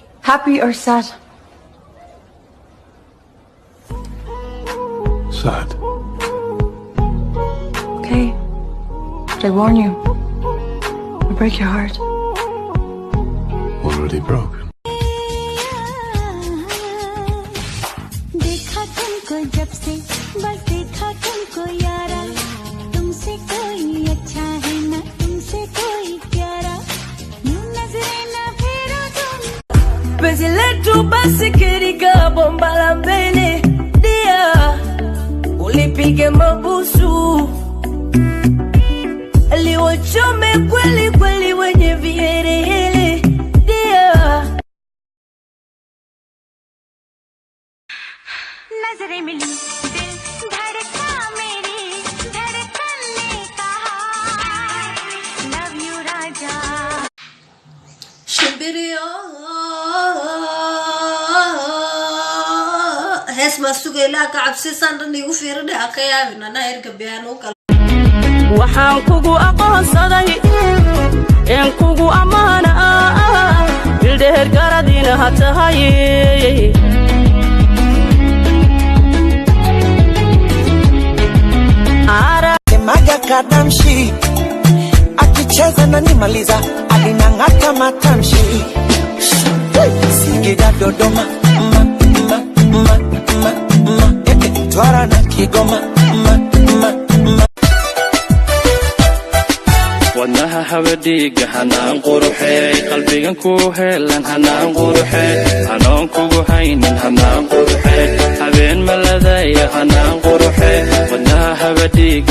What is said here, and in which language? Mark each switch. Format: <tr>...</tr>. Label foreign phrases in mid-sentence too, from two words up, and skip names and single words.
<en>Happy or sad? Sad. Okay. But I warn you. I'll break your heart. Already broken.</en> <hi>देखा तुमको जब से बस देखा तुमको यारा तुमसे कोई अच्छा है ना तुमसे कोई प्यारा यूं नजरें ना फेरो तुम</hi> <sw>Penzi letu basi kirika bomba la mbele dia ulipige mabusu liwachome kweli kweli wenye viherehere dia</sw> <hi>नजरें मिली दिल धड़का मेरी धड़कन ने कहा</hi> <en>love you</en> <hi>राजा</hi> <so>hees maasugeelaa ka cabsisan igu fiirinay akayaabin ana erga biyano kale waxaan kugu aqoonsaday in kugu amaana bildheer garadina ha tahay</so> <sw>Maga kadamshi akicheza na nimaliza alinang'ata matamshi Singida Dodoma Twara na Kigoma</sw> <so>wadnaha habadhiiga hanaan quruxee qalbigan ku heelan hanaan quruxee hanoon kugu haynin hanaan quruxee habeen maladaya hanaan quruxee wadnaha habadhiiga</so>